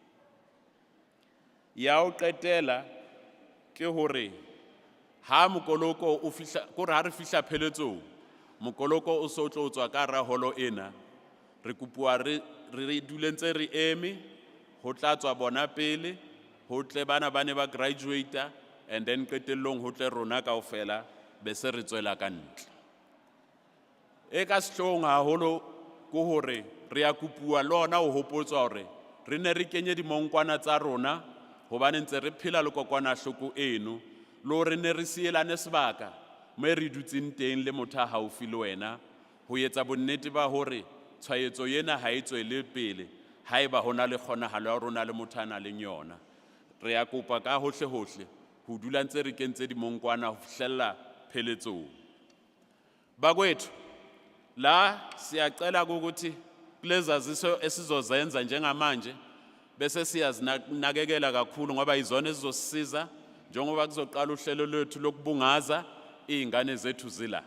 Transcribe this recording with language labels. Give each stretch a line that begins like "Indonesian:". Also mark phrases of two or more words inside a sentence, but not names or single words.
Southern Sotho: Ya ho qetela ke hore ha mokoloko o fihla kore ha re fihla pheletsong, mokoloko o so tlo tswa ka hara holo ena, re kopuwa re dule ntse re eme ho tla tswa bona pele, ho tle bana ba ne ba graduate,
English: and then
Southern Sotho: qetellong ho tle rona kaofela be se re tswela ka ntle. E ka sehloohong haholo ke hore re ya kopuwa le ona ho hopotswa hore re ne re kenye dimonkwana tsa rona hobane ntse re phela le kokwanahloko eno, le hore ne re sielane sebaka moo re dutseng teng le motho a haufi le wena ho etsa bonnete ba hore tshwaetso yena ha e tswele pele haeba hona le kgonahalo ya rona le motho a nang le yona. Re ya kopa ka hohle hohle ho dula ntse re kentse dimonkwana ho fihlella pheletsong.
Zulu: Bakwethu, la siyacela ukuthi kulezaziso esizozenza njengamanje bese siyazinakekela kakhulu ngoba izona ezizosisiza njengoba kuzoqala uhlelo lwethu lokubungaza izingane zethu zila.